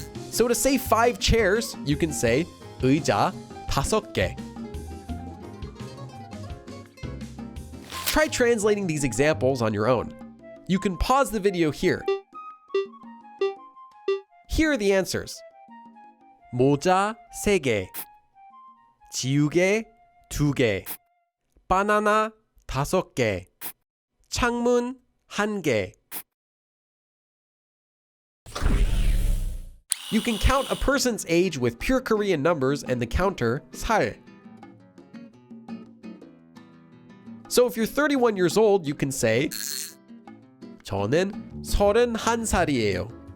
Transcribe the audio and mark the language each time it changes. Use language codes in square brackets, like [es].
[en] So to say 5 chairs, you can say [ko] 의자 5개. [en] Try translating these examples on your own. You can pause the video here. Here are the answers. [ko] 모자 3개, 지우개 2개, 바나나 5개, 창문 1개. [en] You can count a person's age with pure Korean numbers and the counter 살. So if you're 31 years old, you can say [ko] 저는 31살이에요.